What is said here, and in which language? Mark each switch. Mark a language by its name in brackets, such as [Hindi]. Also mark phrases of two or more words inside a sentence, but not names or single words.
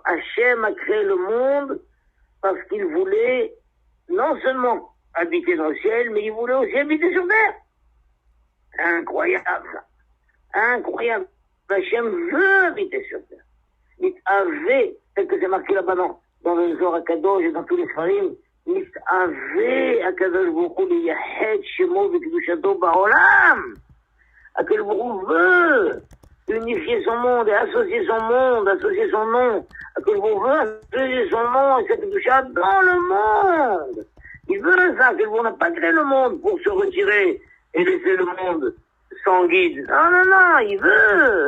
[French] Hachem a créé le monde parce qu'il voulait non seulement habiter dans le ciel, mais il voulait aussi habiter sur terre. Incroyable, ça. Incroyable. Hachem veut habiter sur terre. Mit'ave, tel que c'est marqué là-bas dans le Zohar Kadosh et dans tous les Sfarim, Mit'ave, [Hebrew] הקדוש ברוך הוא ליחד שמו וקדושתו בעולם. הקדוש ברוך הוא [French] veut unifier son monde et associer son monde, associer son nom. [Hebrew] הקדוש ברוך הוא [French] veut associer son nom et sa kedusha dans le monde. Il veut ça, [Hebrew] הקדוש ברוך הוא [French] n'a pas créé le monde pour se retirer et laisser le monde sans guide. Non, non, non, il veut.